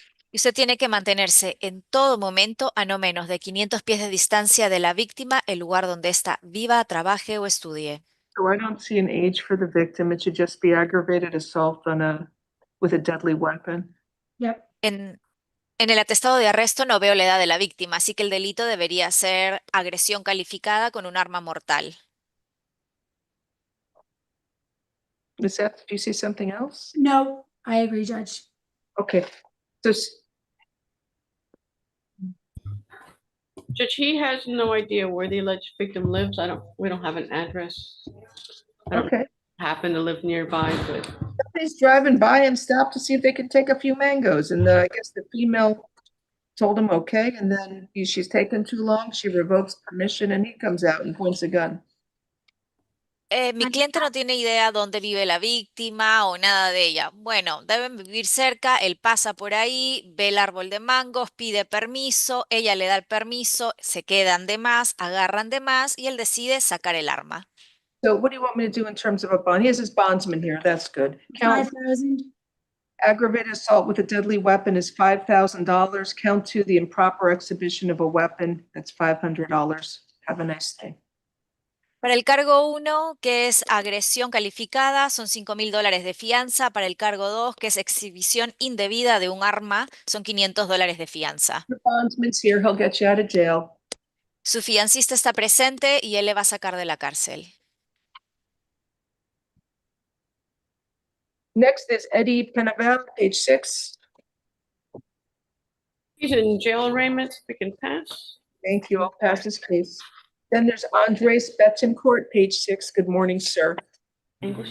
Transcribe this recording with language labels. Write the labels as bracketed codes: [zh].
[es] Y usted tiene que mantenerse en todo momento a no menos de 500 pies de distancia de la víctima, el lugar donde ésta viva, trabaje o estudie. [en] So I don't see an age for the victim. It should just be aggravated assault with a deadly weapon. Yep. [es] En el atestado de arresto no veo la edad de la víctima, así que el delito debería ser agresión calificada con un arma mortal. [en] Ms. F, do you see something else? No, I agree, Judge. Okay. So Judge, he has no idea where the alleged victim lives. We don't have an address. I don't okay. happen to live nearby, but Somebody's driving by and stopped to see if they could take a few mangoes. And I guess the female told him okay. And then she's taken too long. She revokes permission and he comes out and points a gun. [es] Mi cliente no tiene idea dónde vive la víctima o nada de ella. Bueno, deben vivir cerca, él pasa por ahí, ve el árbol de mangos, pide permiso, ella le da el permiso, se quedan de más, agarran de más y él decide sacar el arma. [en] So what do you want me to do in terms of a bond? He has his bondsman here. That's good. Count 5,000. aggravated assault with a deadly weapon is $5,000. Count 2, the improper exhibition of a weapon. That's $500. Have a nice day. [es] Para el cargo 1, que es agresión calificada, son $5,000 de fianza. Para el cargo 2, que es exhibición indebida de un arma, son $500 de fianza. [en] The bondsman's here. He'll get you out of jail. [es] Su fiancista está presente y él le va a sacar de la cárcel. [en] Next is Eddie Penaval, page 6. he's in jail arraignments. We can pass. Thank you. I'll pass this case. Then there's Andres Betancourt, page 6. Good morning, sir. English.